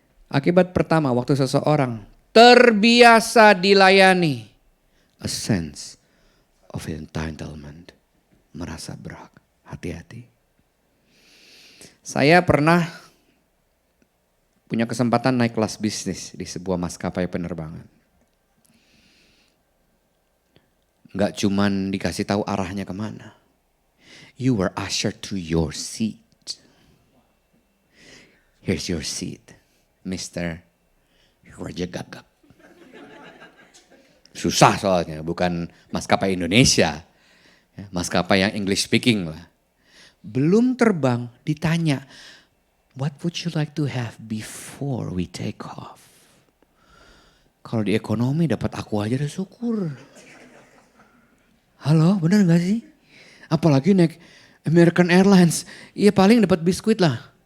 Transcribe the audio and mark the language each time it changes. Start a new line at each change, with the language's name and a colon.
Indonesian: Akibat pertama, waktu seseorang terbiasa dilayani,
English: a sense of entitlement,
Indonesian: merasa berhak. Hati-hati. Saya pernah punya kesempatan naik kelas bisnis di sebuah maskapai penerbangan. Gak cuman dikasih tahu arahnya kemana.
English: You were ushered to your seat. Here's your seat, Mr. Raja Gagap.
Indonesian: Susah soalnya, bukan maskapai Indonesia. Maskapai yang English speaking lah. Belum terbang ditanya,
English: what would you like to have before we take off?
Indonesian: Kalau di ekonomi dapat aku aja udah syukur. Halo, benar gak sih? Apalagi naik American Airlines, iya paling dapat biskuit lah.